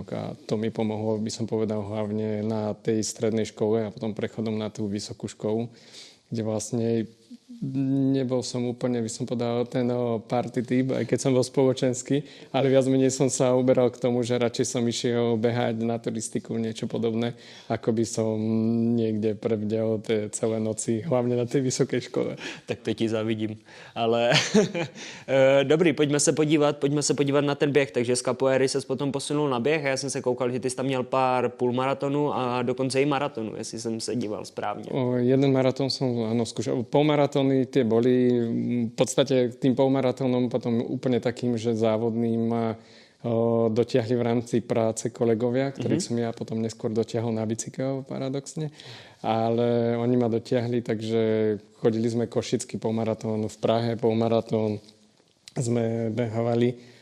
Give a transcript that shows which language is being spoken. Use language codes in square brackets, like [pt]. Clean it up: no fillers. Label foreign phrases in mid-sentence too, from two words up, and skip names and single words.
[sk] A to mi pomohlo, by som povedal, hlavne na tej strednej škole a potom prechodom na tú vysokú školu, kde vlastne nebol som úplne, by som povedal, ten party typ, aj keď som bol spoločenský, ale viac menej som sa uberal k tomu, že radšej som išiel behať na turistiku, niečo podobné, ako by som niekde prebdel tie celé noci, hlavne na tej vysokej škole. [cs] Tak to ti zavidím. Ale dobrý, pojďme se podívat na ten běh. Takže z capoeiry ses potom posunul na běh a já jsem se koukal, že ty jsi tam měl pár půlmaratonů a dokonce i maratonu, jestli jsem se díval správně. [sk] Jeden maratón som, áno, skúšal. Polmaratóny tie boli v podstate tým polmaratónom potom úplne takým, že závodným ma dotiahli v rámci práce kolegovia, ktorých som ja potom neskôr dotiahol na bicykel, paradoxne. Ale oni ma dotiahli, takže chodili sme košický polmaratón, v Prahe polmaratón sme behávali.